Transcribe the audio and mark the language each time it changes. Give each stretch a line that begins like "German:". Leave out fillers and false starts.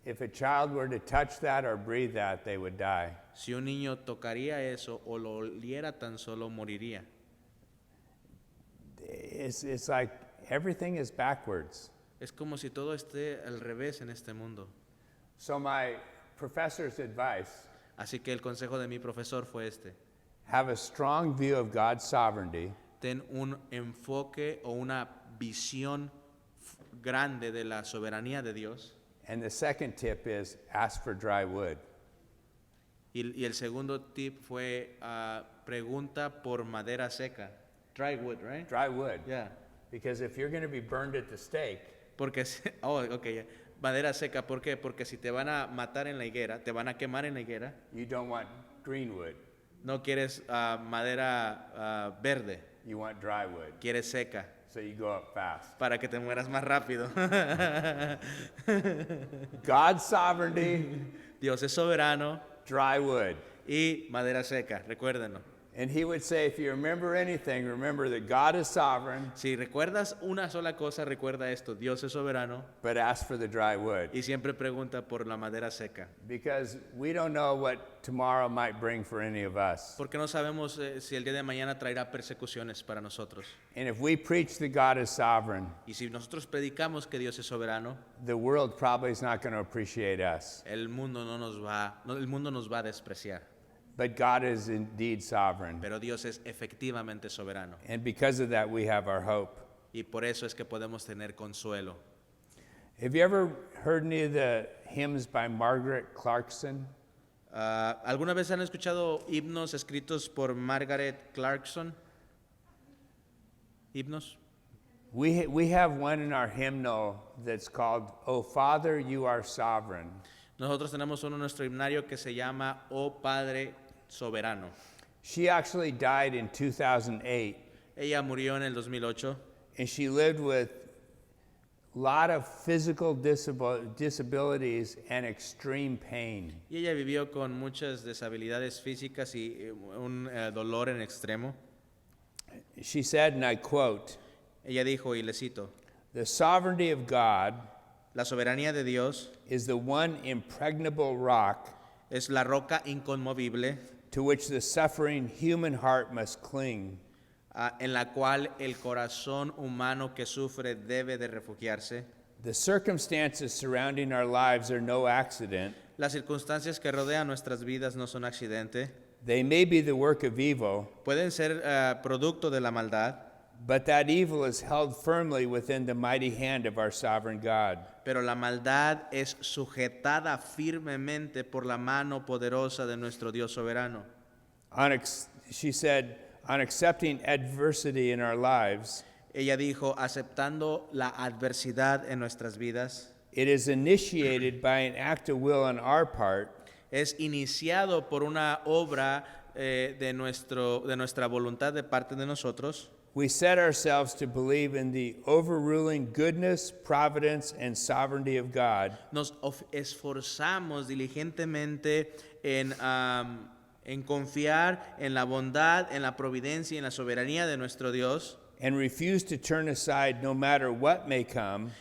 English: If a child were to touch that or breathe that, they would die.
Spanish: Si un niño tocaría eso o lo oliera, tan solo moriría.
English: It's like everything is backwards.
Spanish: Es como si todo esté al revés en este mundo.
English: So my professor's advice,
Spanish: Así que el consejo de mi profesor fue este:
English: have a strong view of God's sovereignty,
Spanish: ten un enfoque o una visión grande de la soberanía de Dios.
English: and the second tip is ask for dry wood.
Spanish: Y el segundo tip fue pregunta por madera seca.
English: Dry wood, right? Dry wood. Yeah. Because if you're going to be burned at the stake,
Spanish: Porque okay. Madera seca, ¿por qué? Porque si te van a matar en la higuera, te van a quemar en la higuera,
English: you don't want green wood,
Spanish: no quieres madera verde,
English: you want dry wood.
Spanish: quieres seca,
English: So you go up fast.
Spanish: para que te mueras más rápido.
English: God's sovereignty,
Spanish: Dios es soberano
English: dry wood.
Spanish: y madera seca, recuérdenlo.
English: And he would say, if you remember anything, remember that God is sovereign,
Spanish: Si recuerdas una sola cosa, recuerda esto: Dios es soberano
English: but ask for the dry wood.
Spanish: y siempre pregunta por la madera seca.
English: Because we don't know what tomorrow might bring for any of us.
Spanish: Porque no sabemos si el día de mañana traerá persecuciones para nosotros.
English: And if we preach that God is sovereign,
Spanish: Y si nosotros predicamos que Dios es soberano,
English: the world probably is not going to appreciate us.
Spanish: el mundo nos va a despreciar.
English: But God is indeed sovereign.
Spanish: Pero Dios es efectivamente soberano.
English: And because of that, we have our hope.
Spanish: Y por eso es que podemos tener consuelo.
English: Have you ever heard any of the hymns by Margaret Clarkson?
Spanish: ¿Alguna vez han escuchado himnos escritos por Margaret Clarkson? ¿Himnos?
English: We have one in our hymnal that's called, O Father, You Are Sovereign.
Spanish: Nosotros tenemos uno en nuestro himnario que se llama Oh Padre Soberano.
English: She actually died in 2008,
Spanish: Ella murió en el 2008
English: and she lived with lot of physical disabilities and extreme pain.
Spanish: Y ella vivió con muchas deshabilidades físicas y un dolor en extremo.
English: She said, and I quote,
Spanish: Ella dijo, y le cito,
English: "The sovereignty of God
Spanish: la soberanía de Dios
English: is the one impregnable rock
Spanish: es la roca inconmovible
English: to which the suffering human heart must cling.
Spanish: En la cual el corazón humano que sufre debe de refugiarse.
English: The circumstances surrounding our lives are no accident.
Spanish: Las circunstancias que rodean nuestras vidas no son accidente.
English: They may be the work of evil,
Spanish: Pueden ser producto de la maldad,
English: but that evil is held firmly within the mighty hand of our sovereign God.
Spanish: pero la maldad es sujetada firmemente por la mano poderosa de nuestro Dios soberano.
English: She said, on accepting adversity in our lives,
Spanish: Ella dijo, aceptando la adversidad en nuestras vidas,
English: it is initiated by an act of will on our part,
Spanish: es iniciado por una obra de nuestra voluntad de parte de nosotros.
English: we set ourselves to believe in the overruling goodness, providence, and sovereignty of God.
Spanish: Nos esforzamos diligentemente en confiar en la bondad, en la providencia y en la soberanía de nuestro Dios.
English: And refuse to turn aside no matter what may come,